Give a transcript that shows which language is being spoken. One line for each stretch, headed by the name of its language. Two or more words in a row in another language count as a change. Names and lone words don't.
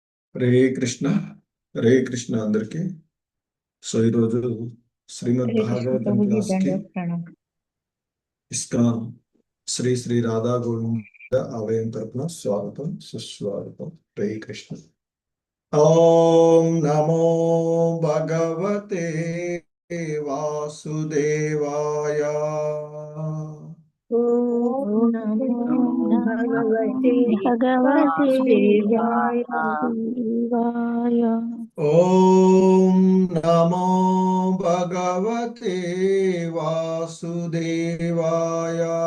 Sanskrit: హరే కృష్ణ
Telugu: అందరికి. సో ఈరోజు శ్రీమద్ భాగవతం క్లాస్ కి ఇస్కాన్ శ్రీ శ్రీ రాధా గోవింద ఆలయం తరపున స్వాగతం సుస్వాగతం.
Sanskrit: హరే కృష్ణ. ఓం నమో భగవతే వాసుదేవాయ. ఓం నమో భగవతే వాసుదేవాయ. ఓం నమో భగవతే వాసుదేవాయ.